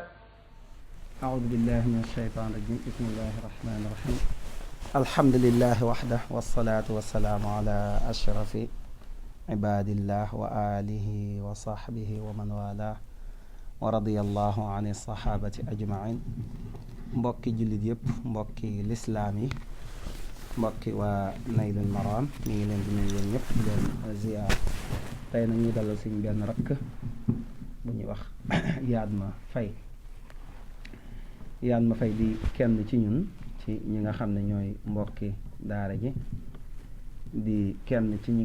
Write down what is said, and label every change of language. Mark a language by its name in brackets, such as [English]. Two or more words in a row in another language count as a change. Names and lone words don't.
[Arabic] أعوذ بالله من الشيطان الرجيم بسم الله الرحمن الرحيم الحمد لله وحده والصلاة والسلام على أشرف عباد الله وآله وصحبه ومن والاه ورضي الله عن الصحابة أجمعين [Wolof] mbokki jullit yëpp mbokki lislaam yi mbokki waa Naylul Maram mi ngi leen di nuyu yéen ñëpp di leen ziyaar tey na ñuy dalal suñ benn rakk bu ñuy wax Yatma Faye di kenn ci ñun ci ñi nga xam ne ñooy mbokki daara ji di kenn ci ñi